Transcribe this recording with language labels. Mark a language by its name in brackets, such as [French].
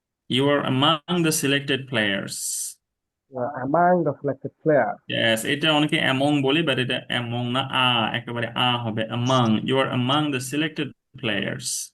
[English] You are among the selected players. Yes, [Bangla] এটা অনেকে among বলি, বাট এটা among না, একেবারে হবে among. [English] You are among the selected players.